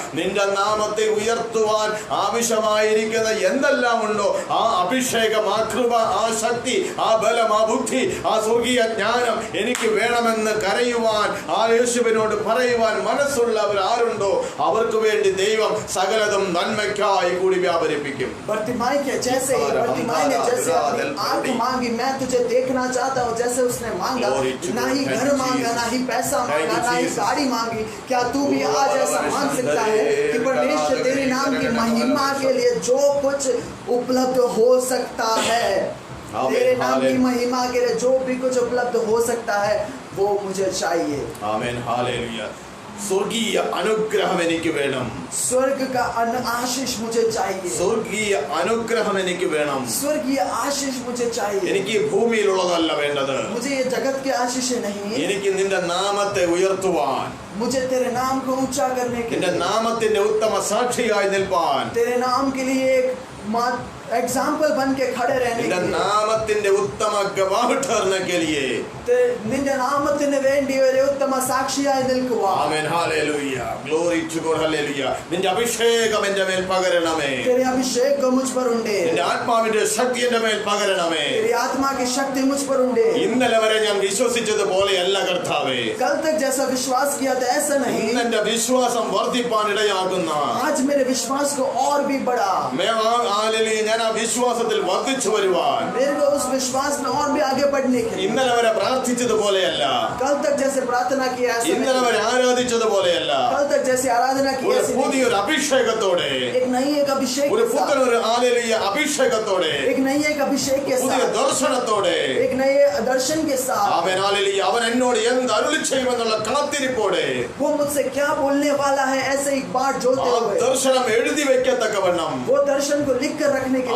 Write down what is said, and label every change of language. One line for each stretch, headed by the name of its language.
Malayalam: നിന്റെ നാമത്തെ ഉയർത്തുവാൻ ആവശ്യമായിരിക്കുന്ന എന്തെല്ലാം ഉണ്ടോ ആ അഭിഷേകം, ആ കൃപ, ആ ശക്തി, ആ ബലം, ആ ബുദ്ധി, ആ സ്വർഗീയ ജ്ഞാനം എനിക്ക് വേണമെന്ന് കരയുവാൻ, ആ യേശുവിനോട് പറയുവാൻ മനസ്സുള്ളവർ ആരുണ്ടോ അവർക്ക് വേണ്ടി ദൈവം സകലതും നന്മയ്ക്കായി കൂടി വ്യാപരിപ്പിക്കും.
Hindi: बर्तिमाई के जैसे ही बर्तिमाई ने जैसे अपनी आंख मांगी, मैं तुझे देखना चाहता हूँ, जैसे उसने मांगा, ना ही घर मांगा, ना ही पैसा मांगा, ना ही गाड़ी मांगी, क्या तू भी आज ऐसा मांग सकता है कि परमेश्वर तेरे नाम की महिमा के लिए जो कुछ उपलब्ध हो सकता है, तेरे नाम की महिमा के लिए जो भी कुछ उपलब्ध हो सकता है वो मुझे चाहिए.
Malayalam: ആമേൻ. ഹല്ലേലൂയ. സ്വർഗീയ അനുഗ്രഹം എനിക്ക് വേണം.
Hindi: स्वर्ग का आशीष मुझे चाहिए.
Malayalam: സ്വർഗീയ അനുഗ്രഹം എനിക്ക് വേണം.
Hindi: स्वर्गीय आशीष मुझे चाहिए.
Malayalam: എനിക്ക് ഭൂമിയിലുള്ളതല്ല വേണ്ടത്.
Hindi: मुझे ये जगत के आशीष नहीं,
Malayalam: എനിക്ക് നിന്റെ നാമത്തെ ഉയർത്തുവാൻ,
Hindi: मुझे तेरे नाम को ऊंचा करने के
Malayalam: നിന്റെ
Hindi: लिए,
Malayalam: नामത്തിന്റെ ഉത്തമ സാക്ഷിയായി നിൽപ്പാൻ,
Hindi: तेरे नाम के लिए एक एग्जाम्पल बन के खड़े रहने
Malayalam: നിന്റെ
Hindi: के लिए,
Malayalam: നാമത്തിന്റെ ഉത്തമ
Hindi: ഗവാഹ് ठहरने के लिए,
Malayalam: നിന്റെ നാമത്തിന് വേണ്ടി ഒരു ഉത്തമ സാക്ഷിയായി നിൽക്കുക. ആമേൻ. Hallelujah.
English: Glory to God.
Malayalam: Hallelujah. നിന്റെ അഭിഷേകം എൻ്റെ മേൽ പകരണമേ.
Hindi: तेरे अभिषेक को मुझ पर उंडे,
Malayalam: നിന്റെ ആത്മാവിന്റെ ശക്തി എൻ്റെ മേൽ പകരണമേ.
Hindi: तेरी आत्मा की शक्ति मुझ पर उंडे.
Malayalam: ഇന്നലെ വരെ ഞാൻ വിശ്വസിച്ചതുപോലെയല്ല കർത്താവേ,
Hindi: कल तक जैसा विश्वास किया था ऐसा नहीं,
Malayalam: ഇന്ന് എന്റെ വിശ്വാസം വർദ്ധിപ്പാൻ ഇടയാകുന്ന
Hindi: आज मेरे विश्वास को और भी बढ़ा,
Malayalam: ഞാൻ ആ വിശ്വാസത്തിൽ വർദ്ധിച്ചു വരുവാൻ,
Hindi: मेरे को उस विश्वास में और भी आगे बढ़ने के लिए,
Malayalam: ഇന്നലെ വരെ പ്രാർത്ഥിച്ചതുപോലെയല്ല,
Hindi: कल तक जैसे प्रार्थना किया ऐसा
Malayalam: ഇന്നലെ
Hindi: नहीं,
Malayalam: വരെ ആരാധിച്ചതുപോലെയല്ല,
Hindi: कल तक जैसे आराधना की
Malayalam: ഒരു
Hindi: ऐसे नहीं,
Malayalam: പുതിയൊരു അഭിഷേകത്തോടെ,
Hindi: एक नई एक अभिषेक
Malayalam: ഒരു
Hindi: के साथ,
Malayalam: പുത്തനൊരു ഹല്ലേലൂയ അഭിഷേകത്തോടെ,
Hindi: एक नई एक अभिषेक के
Malayalam: പുതിയ
Hindi: साथ,
Malayalam: ദർശനത്തോടെ,
Hindi: एक नए दर्शन के साथ,
Malayalam: ആമേൻ. ഹല്ലേലൂയ. അവൻ എന്നോട് എന്ത് അരുളി ചെയ്യുമെന്നുള്ള കാത്തിരിപ്പോടെ
Hindi: वो मुझसे क्या बोलने वाला है ऐसे एक बात
Malayalam: ആ
Hindi: जोते हुए,
Malayalam: ദർശനം എഴുതി വെക്കത്തക്കവണ്ണം,
Hindi: वो दर्शन को लिख कर रखने के